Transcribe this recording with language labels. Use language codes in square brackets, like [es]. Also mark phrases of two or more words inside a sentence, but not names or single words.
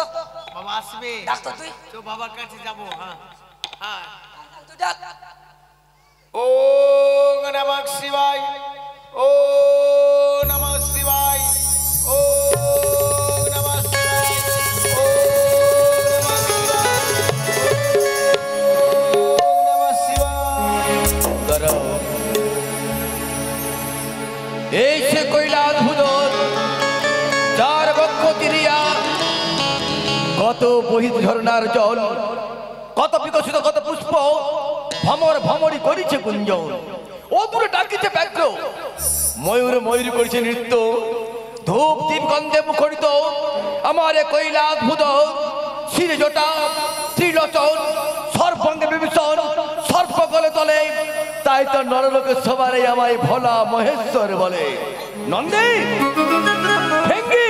[bn] বাবা আসবে ডাকতো তুই তো বাবার কাছে যাবো হ্যাঁ হ্যাঁ তুই ডাক [sa] ওম নমঃ শিবায় ওম নমঃ শিবায় ওম নমঃ শিবায় ওম নমঃ শিবায় [bn] এই সে কৈলাস ভূদর চার বক্ষ তিরিয়া কত বহিত ঝরনার জল কত বিকশিত কত পুষ্প ভমর ভমরি করিছে গুঞ্জন ও দূরে ডাকিছে ব্যাঘ্র ময়ূর ময়ূর করিছে নৃত্য ধূপ দীপ গন্ধে মুখরিত আমার এ কৈলাস ভূদর শিরে জটা ত্রিলোচন সর্বাঙ্গে বিভীষণ সর্প গলে তলে তাই তো নরলোকে সবারই আমায় ভোলা মহেশ্বর বলে নন্দী ভেঙ্গি